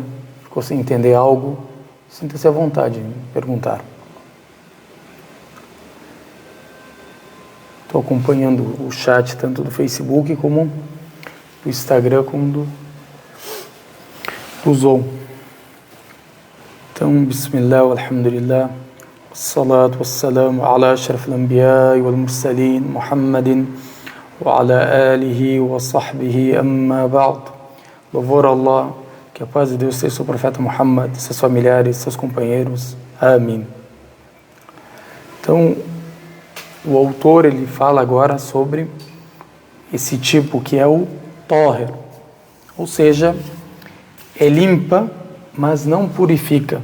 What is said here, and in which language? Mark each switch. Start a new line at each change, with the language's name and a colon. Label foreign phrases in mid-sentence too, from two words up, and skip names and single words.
Portuguese: Ficou sem entender algo? Sinta-se à vontade em perguntar. Estou acompanhando o chat tanto do Facebook como do Instagram, como do Zoom. Então,
Arabic: بسم الله، الحمد لله، والصلاة والسلام على أشرف الأنبياء والمرسلين، محمد وعلى آله وصحبه، أما بعد.
Portuguese: Louvor a Allah, que a paz de Deus seja sobre o profeta Muhammad, seus familiares, seus companheiros. Amém. Então, o autor ele fala agora sobre esse tipo que é o tahir, ou seja, é limpa, mas não purifica.